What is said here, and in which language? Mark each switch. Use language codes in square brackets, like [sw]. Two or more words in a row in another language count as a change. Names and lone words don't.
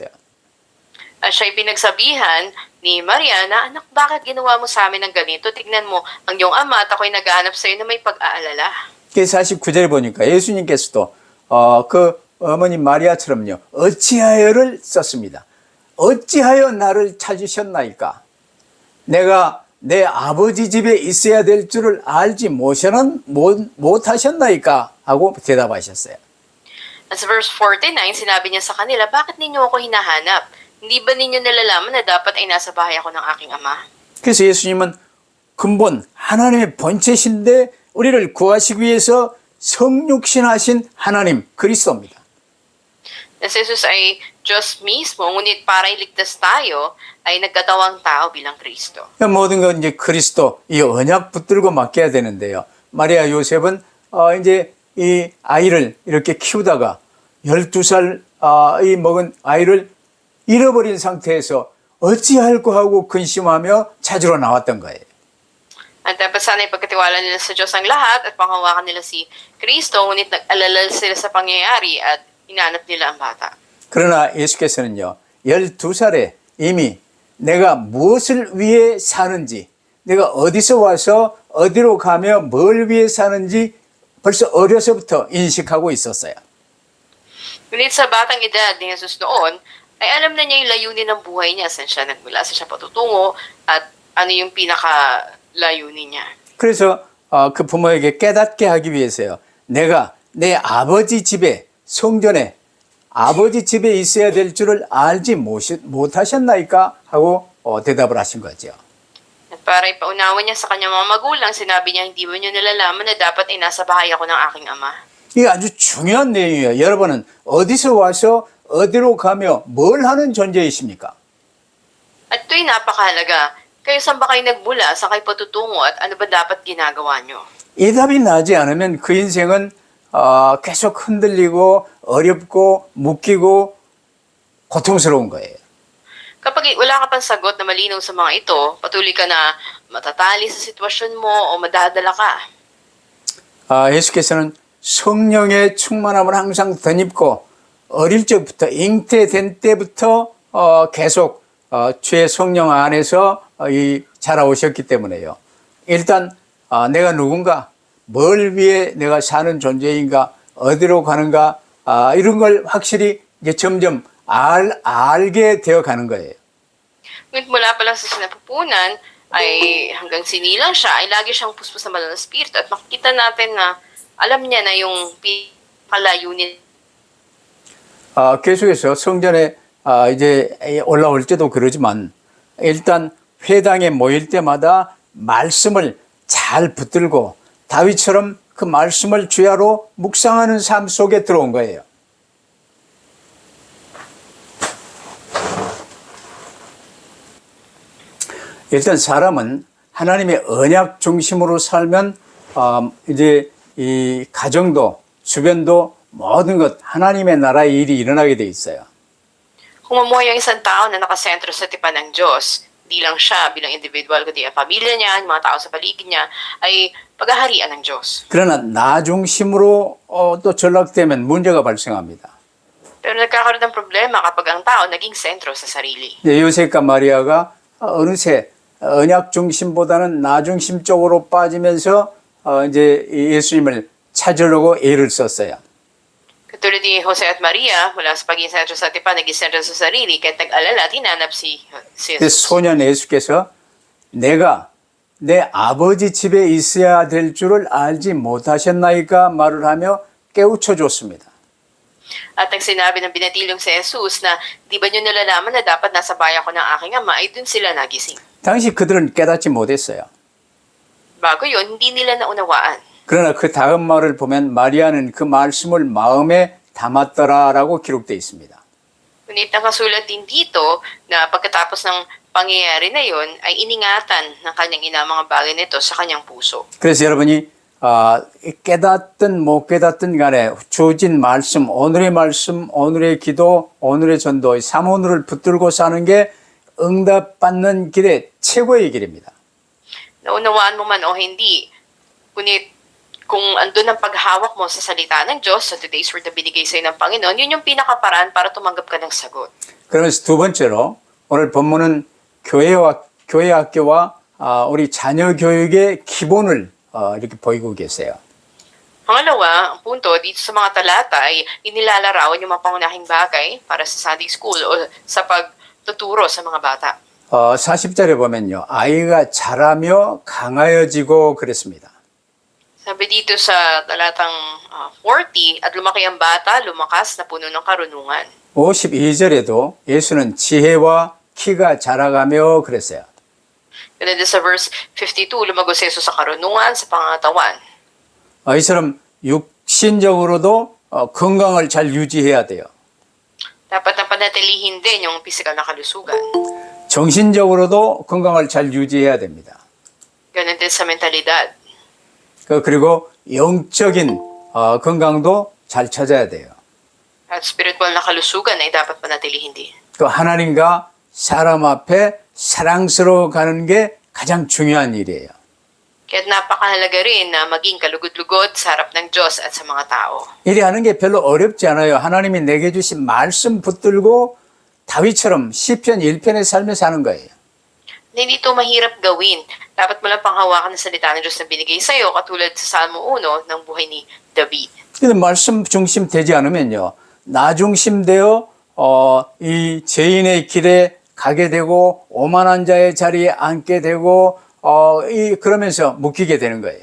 [tl] At siya'y pinagsabihan ni Maria na, anak, bakit ginawa mo sa amin ng ganito? Tignan mo, ang iyong ama at ako'y naghahanap sa iyo na may pag-aalala. [ko] 49절에 보니까 예수님께서도 그 어머니 마리아처럼요. 어찌하여를 썼습니다. 어찌하여 나를 찾으셨나이까? 내가 내 아버지 집에 있어야 될 줄을 알지 못하셨나이까? 하고 대답하셨어요. [tl] At sa verse 49, sinabi niya sa kanila, bakit ninyo ako hinahanap? Hindi ba ninyo nalalaman na dapat ay nasa bahay ako ng aking ama? [ko] 그래서 예수님은 근본 하나님의 본체신데 우리를 구하시기 위해서 성육신하신 하나님 그리스도입니다. [tl] Na si Jesus ay Diyos mismo, ngunit para iligtas tayo, ay nagkatawang tao bilang Kristo. [ko] 모든 건 이제 그리스도 이 언약 붙들고 맡겨야 되는데요. 마리아 요셉은 이제 이 아이를 이렇게 키우다가 12살 이 먹은 아이를 잃어버린 상태에서 어찌할꼬 하고 근심하며 찾으러 나왔던 거예요. [tl] At dapat sana ipagkatiwala nila sa Diyos ang lahat at panghawakan nila si Kristo, ngunit nag-alala sila sa pangyayari at hinanap nila ang bata. [ko] 그러나 예수께서는요. 12살에 이미 내가 무엇을 위해 사는지 내가 어디서 와서 어디로 가며 뭘 위해 사는지 벌써 어려서부터 인식하고 있었어요. [tl] Ngunit sa batang edad ni Jesus noon, ay alam na niya yung layunin ng buhay niya, saan siya nagmula, saan siya patutungo, at ano yung pinaka-layunin niya. [ko] 그래서 그 부모에게 깨닫게 하기 위해서요. 내가 내 아버지 집에 성전에 아버지 집에 있어야 될 줄을 알지 못하셨나이까 하고 대답을 하신 거죠. [tl] At para ipaunawa niya sa kanyang mga magulang, sinabi niya, hindi ba niyo nalalaman na dapat ay nasa bahay ako ng aking ama? [ko] 이게 아주 중요한 내용이에요. 여러분은 어디서 와서 어디로 가며 뭘 하는 존재이십니까? [tl] At ito'y napakahalaga. Kayo saan ba kayo nagmula, saan kayo patutungo, at ano ba dapat ginagawa niyo? [ko] 이 답이 나지 않으면 그 인생은 계속 흔들리고 어렵고 묶이고 고통스러운 거예요. [tl] Kapag wala ka pang sagot na malinaw sa mga ito, patuloy ka na matatali sa sitwasyon mo o madadala ka. [ko] 예수께서는 성령의 충만함을 항상 덧입고 어릴 적부터 잉태된 때부터 계속 주의 성령 안에서 자라오셨기 때문에요. 일단 내가 누군가, 뭘 위해 내가 사는 존재인가, 어디로 가는가 이런 걸 확실히 이제 점점 알게 되어 가는 거예요. [tl] Ngunit mula pa lang sa sinapupunan, ay hanggang sinilang siya, ay lagi siyang puspos ng banal na spirito at makikita natin na alam niya na yung pinalayunin. [ko] 계속해서 성전에 이제 올라올 때도 그러지만 일단 회당에 모일 때마다 말씀을 잘 붙들고 다윗처럼 그 말씀을 주야로 묵상하는 삶 속에 들어온 거예요. 일단 사람은 하나님의 언약 중심으로 살면 이제 이 가정도 주변도 모든 것 하나님의 나라의 일이 일어나게 돼 있어요. [tl] Kung mamuhay ang isang tao na nakasentro sa tipan ng Diyos, di lang siya bilang individual, kundi ang pamilya niya, yung mga tao sa paligid niya, ay paghaharian ng Diyos. [ko] 그러나 나 중심으로 또 전락되면 문제가 발생합니다. [tl] Pero nagkakaroon ng problema kapag ang tao naging sentro sa sarili. [ko] 요셉과 마리아가 어느새 언약 중심보다는 나 중심 쪽으로 빠지면서 이제 예수님을 찾으려고 애를 썼어요. [tl] Katulad ni Jose at Maria, mula sa pagiging sentro sa tipan, naging sentro sa sarili, kahit nag-alala at hinanap si [ko] 그래서 [tl] Jesus. [ko] 소년 예수께서 내가 내 아버지 집에 있어야 될 줄을 알지 못하셨나이까 말을 하며 깨우쳐 줬습니다. [tl] At ang sinabi ng binatilong si Jesus na, di ba nyo nalalaman na dapat nasa bayan ko ng aking ama, ay dun sila nagising. [ko] 당시 그들은 깨닫지 못했어요. [tl] Bago yun, hindi nila naunawaan. [ko] 그러나 그 다음 말을 보면 마리아는 그 말씀을 마음에 담았더라라고 기록되어 있습니다. [tl] Ngunit nakasulat din dito na pagkatapos ng pangyayari na yon ay iningatan ng kanyang ina mga bagay nito sa kanyang puso. [ko] 그래서 여러분이 깨닫든 못 깨닫든 간에 주어진 말씀, 오늘의 말씀, 오늘의 기도, 오늘의 전도, 3오늘을 붙들고 사는 게 응답받는 길의 최고의 길입니다. [tl] Naunawaan mo man o hindi, ngunit kung andun ang paghawak mo sa salita ng Diyos, sa [en] today's word [tl] na binigay sa'yo ng Panginoon, yun yung pinakaparaan para tumanggap ka ng sagot. [ko] 그러면서 두 번째로 오늘 본문은 교회 학교와 우리 자녀 교육의 기본을 이렇게 보이고 계세요. [tl] Pangalawa, ang punto dito sa mga talata ay inilalarawan yung mga pangunahing bagay para sa [en] Sunday school [tl] o sa pagtuturo sa mga bata. [ko] 40절에 보면요. 아이가 자라며 강하여지고 그랬습니다. [tl] Sabi dito sa talatang 40, at lumaki ang bata, lumakas na puno ng karunungan. [ko] 52절에도 예수는 지혜와 키가 자라가며 그랬어요. [tl] Ganun din sa verse 52, lumago si Jesus sa karunungan, sa pangatawan. [ko] 이처럼 육신적으로도 건강을 잘 유지해야 돼요. [tl] Dapat na panatilihin din yung physical na kalusugan. [ko] 정신적으로도 건강을 잘 유지해야 됩니다. [tl] Ganun din sa mentalidad. [ko] 그리고 영적인 건강도 잘 찾아야 돼요. [tl] At spiritual na kalusugan ay dapat panatilihin din. [ko] 그 하나님과 사람 앞에 사랑스러워 가는 게 가장 중요한 일이에요. [tl] Kaya't napakahalaga rin na maging kalugod-lugod sa harap ng Diyos at sa mga tao. [ko] 일이 하는 게 별로 어렵지 않아요. 하나님이 내게 주신 말씀 붙들고 다윗처럼 시편 1편의 삶을 사는 거예요. [tl] Hindi ito mahirap gawin. Dapat mo lang panghawakan ng salita ng Diyos na binigay sa iyo, katulad sa Salmo 1 ng buhay ni David. [ko] 근데 말씀 중심 되지 않으면요. 나 중심 되어 이 죄인의 길에 가게 되고 오만한 자의 자리에 앉게 되고 그러면서 묶이게 되는 거예요.